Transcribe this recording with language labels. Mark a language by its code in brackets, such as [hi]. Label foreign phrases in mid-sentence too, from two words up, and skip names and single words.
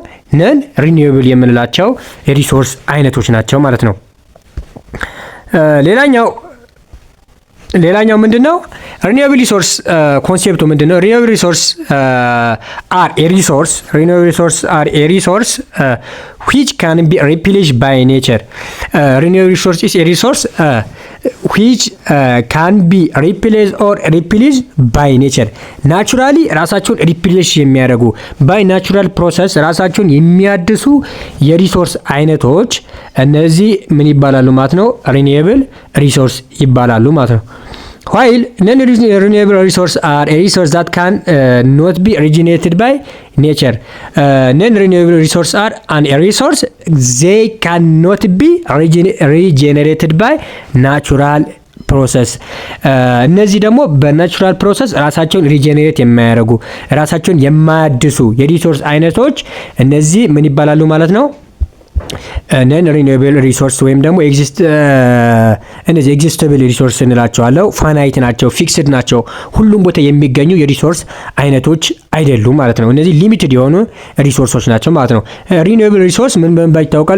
[en] non-renewable [am] የምንላቸው የሪሶርስ አይነቶች ናቸው ማለት ነው። ሌላኛው ምንድነው? [en] renewable resource [am] ኮንሴፕቱ ምንድነው? [en] renewable resource are a resource, renewable resource are a resource which can be replenished by nature። renewable resource is a resource which can be replaced or replenished by nature። [am] ናቹራሊ ራሳቸውን ሪፕሌሽ የሚያደርጉ [en] by natural process [am] ራሳቸውን የሚያድሱ የሪሶርስ አይነቶች እነዚህ ምን ይባላሉ ማለት ነው? ሪኒዌብል ሪሶርስ ይባላሉ ማለት ነው። [en] while non-renewable resources are a resource that can not be regenerated by nature. Non-renewable resources are a resource they cannot be regenerated by natural [am] ፕሮሰስ። እነዚህ ደግሞ በናቹራል ፕሮሰስ ራሳቸውን ሪጀነሬት የማያደርጉ ራሳቸውን የማያድሱ የሪሶርስ አይነቶች እነዚህ ምን ይባላሉ ማለት ነው? [en] non-renewable resource [am] ወይም ደግሞ እነዚህ [en] exhaustible resource [am] እንላቸዋለሁ ፋናይት ናቸው፣ ፊክስድ ናቸው፣ ሁሉም ቦታ የሚገኙ የሪሶርስ አይነቶች አይደሉም ማለት ነው። እነዚህ ሊሚትድ የሆኑ ሪሶርሶች ናቸው ማለት ነው። [en] renewable resource [am] ምን በመባል ይታወቃል?